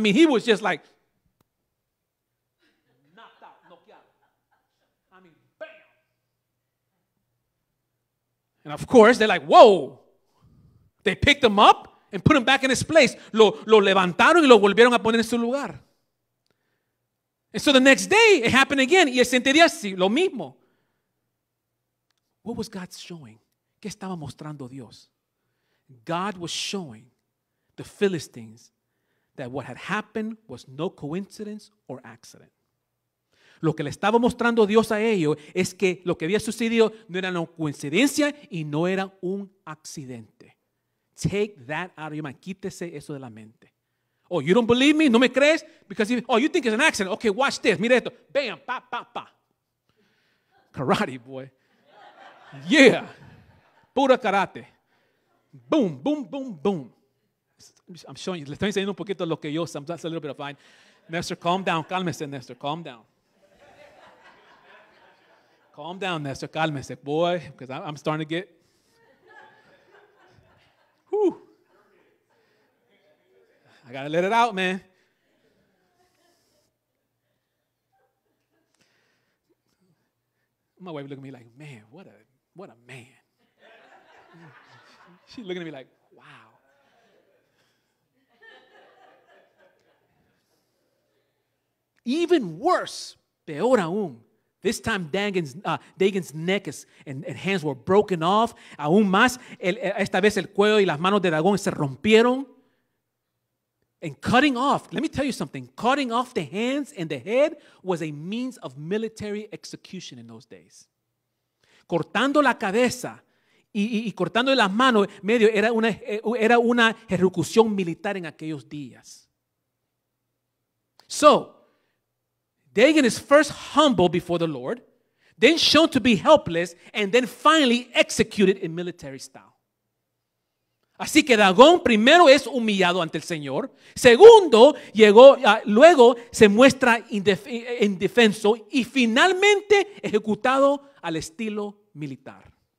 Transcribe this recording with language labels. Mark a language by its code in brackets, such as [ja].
[en] He was just like knocked out, noqueado. Bam. And of course they're like, whoa. They picked him up and put him back in his place. [es] Lo levantaron y lo volvieron a poner en su lugar. [en] And so the next day it happened again. [es] Y el siguiente día sí, lo mismo. [en] What was God showing? [es] ¿Qué estaba mostrando Dios? [en] God was showing the Philistines that what had happened was no coincidence or accident. [es] Lo que le estaba mostrando Dios a ellos es que lo que había sucedido no era una coincidencia y no era un accidente. [en] Take that out of your mind. [es] Quítese eso de la mente. [en] Oh, you don't believe me? [es] ¿No me crees? [en] Because you think it's an accident. Okay, watch this. [es] Mira esto. [en] Bam, pa, pa, pa. Karate, boy. Yeah. [es] Pura karate. [en] Boom, boom, boom, boom. I'm showing you. [es] Le estoy enseñando un poquito lo que yo. [en] That's a little bit of fine. Nestor, calm down. [es] Cálmese, [en] Nestor. Calm down. Calm down, Nestor. [es] Cálmese, [en] boy. Because I'm starting to get. Whew. I got to let it out, man. My wife looking at me like, man, what a man. She's looking at me like, wow. Even worse, [es] peor aún. [en] This time Dagon's neck and hands were broken off. [es] Aún más, esta vez el cuello y las manos de Dagón se rompieron. [en] And cutting off, let me tell you something, cutting off the hands and the head was a means of military execution in those days. [es] Cortando la cabeza y cortando las manos, medio era una ejecución militar en aquellos días. [en] So, Dagon is first humble before the Lord, then shown to be helpless, and then finally executed in military style. [es] Así que Dagón primero es humillado ante el Señor. Segundo, luego se muestra indefenso y finalmente ejecutado al estilo militar.